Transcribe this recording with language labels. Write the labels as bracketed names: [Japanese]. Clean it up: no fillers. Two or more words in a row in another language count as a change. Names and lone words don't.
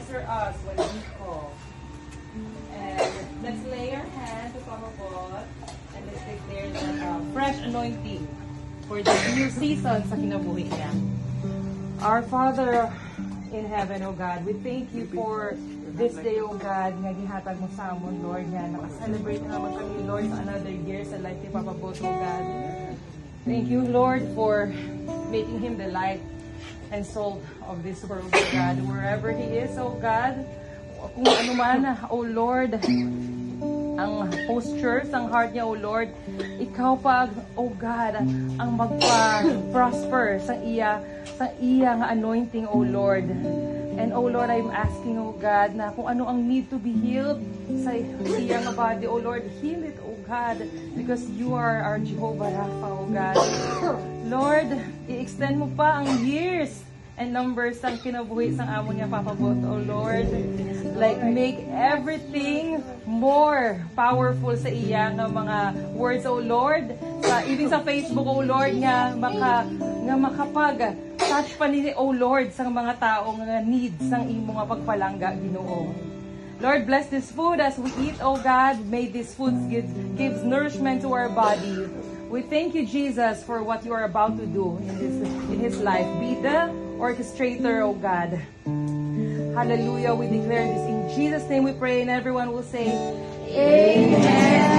[English] answer us when we call. And let's lay our hands upon our God and let's declare that fresh anointing for the new season [Hiligaynon] sa kinabuhi niya. [English] Our Father in heaven, O God, we thank you for this day, O God, [Hiligaynon] nga gihatag mo sa amon, Lord, nga nakaselebrate na naman kami, Lord, sa [English] another year [Hiligaynon] sa life ni Papa Boss, [English] O God. Thank you, Lord, for making him the light and salt of this world, O God. Wherever he is, O God, [Hiligaynon] kung ano man, [English] O Lord, [Hiligaynon] ang postures, ang heart niya, [English] O Lord, [Hiligaynon] ikaw pa, [English] O God, [Hiligaynon] ang magpa-prosper sa iya nga anointing, [English] O Lord. And O Lord, I'm asking, O God, [Hiligaynon] na kung ano ang [English] need to be healed [Hiligaynon] sa iya nga [English] body, O Lord, heal it, O God, because you are our Jehovah Rapha, O God. Lord, [Hiligaynon] i-extend mo pa ang [English] years and numbers [Hiligaynon] ang kinabuhi sang amo niya, Papa Bot, [English] O Lord. Like, make everything more powerful [Hiligaynon] sa iya nga mga [English] words, O Lord. [Hiligaynon] Even sa Facebook, [English] O Lord, [Hiligaynon] nga makapag-touch pa ni, [English] O Lord, [Hiligaynon] sa mga taong needs sang imo nga pagpalangga, Ginoo. [English] Lord, bless this food as we eat, O God. May this food gives nourishment to our body. We thank you, Jesus, for what you are about to do in his life. Be the orchestrator, O God. Hallelujah. We declare this in Jesus' name we pray, and everyone will say, Amen.